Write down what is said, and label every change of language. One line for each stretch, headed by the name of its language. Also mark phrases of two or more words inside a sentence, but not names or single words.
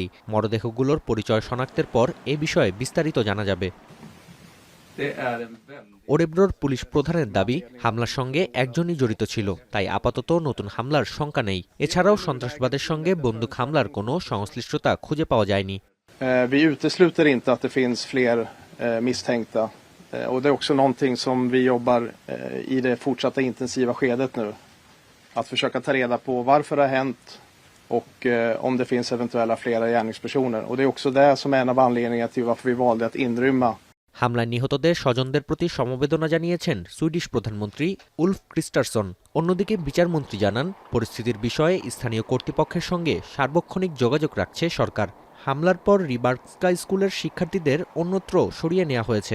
Bangla: মরদেহগুলোর পরিচয় শনাক্তের পর এ বিষয়ে বিস্তারিত জানা যাবে। ওরেব্রোর পুলিশ প্রধানের দাবি, হামলার সঙ্গে একজনই জড়িত ছিল, তাই আপাতত নতুন হামলার শঙ্কা নেই। এছাড়াও সন্ত্রাসবাদের সঙ্গে বন্দুক হামলার কোনো সংশ্লিষ্টতা খুঁজে পাওয়া যায়নি।
Swedish: Vi utesluter inte att det finns fler misstänkta och det är också någonting som vi jobbar i det fortsatta intensiva skedet nu. Att försöka ta reda på varför det har hänt och om det finns eventuella flera gärningspersoner. Och det är också det som är en av anledningarna till varför vi valde att inrymma.
Bangla: হামলায় নিহতদের স্বজনদের প্রতি সমবেদনা জানিয়েছেন সুইডিশ প্রধানমন্ত্রী উলফ ক্রিস্টারসন। অন্যদিকে বিচারমন্ত্রী জানান, পরিস্থিতির বিষয়ে স্থানীয় কর্তৃপক্ষের সঙ্গে সার্বক্ষণিক যোগাযোগ রাখছে সরকার। হামলার পর রিবার্গস্কা স্কুলের শিক্ষার্থীদের অন্যত্র সরিয়ে নেওয়া হয়েছে।